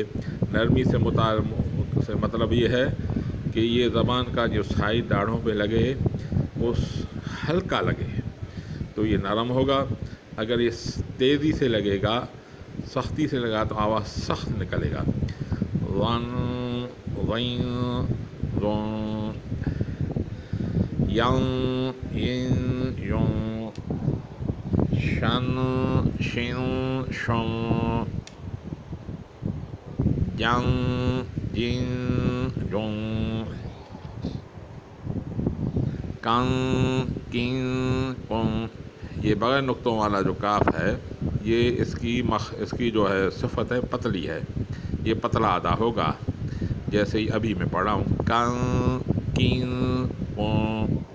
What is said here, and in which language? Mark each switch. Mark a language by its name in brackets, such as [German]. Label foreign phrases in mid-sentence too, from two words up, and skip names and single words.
[Urdu] نرمی سے مطلب یہ ہے کہ یہ زبان کا جو سائیڈ داڑھوں پہ لگے وہ ہلکا لگے تو یہ نرم ہوگا۔ اگر یہ تیزی سے لگے گا، سختی سے لگا تو آواز سخت نکلے گا۔ ظن ظین ظن، ین ین ین، شن شن شن، جن جن جن، کن کن کن۔ یہ بغیر نقطوں والا جو کاف ہے، یہ اس کی جو ہے صفت ہے پتلی ہے، یہ پتلا ادا ہوگا، جیسے ہی ابھی میں پڑھا ہوں، کن کن کن۔